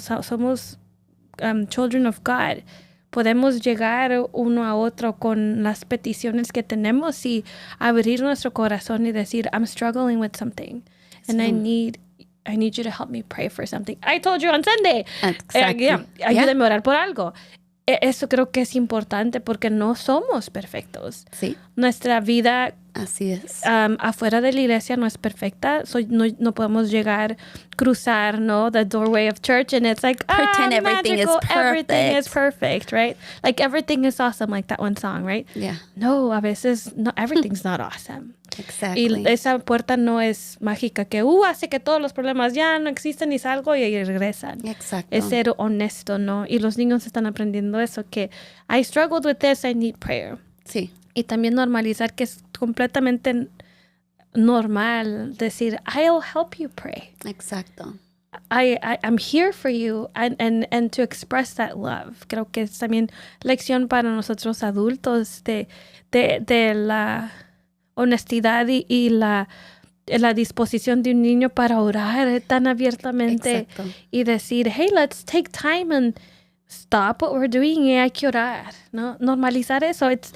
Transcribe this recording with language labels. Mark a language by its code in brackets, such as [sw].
[es] Somos [en] children of God. [es] Podemos llegar uno a otro con las peticiones que tenemos y abrir nuestro corazón y decir, [en] I'm struggling with something and I need you to help me pray for something. I told you on Sunday. Exactly. [es] Ayúdame a orar por algo. Eso creo que es importante porque no somos perfectos. Sí. Nuestra vida así es. Afuera de la iglesia no es perfecta. No podemos cruzar, ¿no? [en] The doorway of church and it's like, pretend everything magical, is perfect. Everything is perfect, right? Like everything is awesome, like that one song, right? Yeah. [es] No, a veces no, [en] everything's not awesome. Exactly. [es] Y esa puerta no es mágica que hace que todos los problemas ya no existen y salgo y regresan. Exacto. Es ser honesto, ¿no? Y los niños están aprendiendo eso, que [en] I struggled with this, I need prayer. [es] Sí. Y también normalizar que es completamente normal decir, [en] I'll help you pray. [es] Exacto. [en] I'm here for you and to express that love. [es] Creo que es también lección para nosotros adultos de la honestidad y la disposición de un niño para orar tan abiertamente. Exacto. Y decir, [en] hey, let's take time and stop what we're doing [es] y hay que orar, ¿no? Normalizar eso.